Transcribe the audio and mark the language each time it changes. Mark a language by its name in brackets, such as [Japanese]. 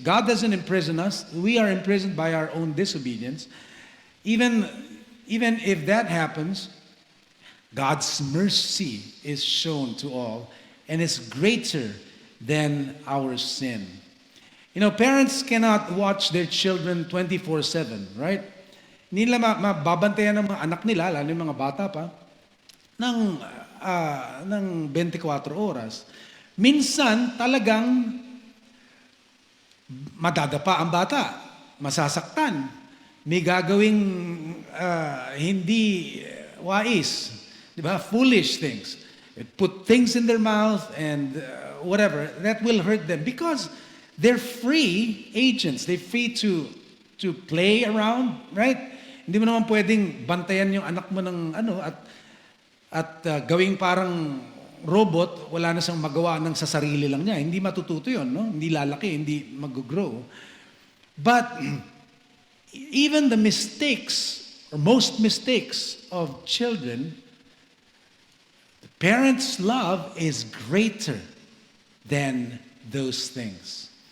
[English] God doesn't imprison us. We are imprisoned by our own disobedience. Even if that happens, God's mercy is shown to all and is greater than our sin. You know, parents cannot watch their children 24/7, right? [Filipino] Hindi nila mababantayan ng mga anak nila, lalo yung mga bata pa, ng 24 oras. Minsan, talagang madadapa ang bata, masasaktan, may gagawing hindi wais, di ba? [English] Foolish things. Put things in their mouth and whatever, that will hurt them because they're free agents. They're free to play around, right? [Filipino] Hindi mo naman pwedeng bantayan yung anak mo ng at gawing parang robot, wala na siyang magawa ng sa sarili lang niya. Hindi matututo yun, no? Hindi lalaki, hindi mag-grow. [English] But even the mistakes, or most mistakes of children, the parents' love is greater than those things.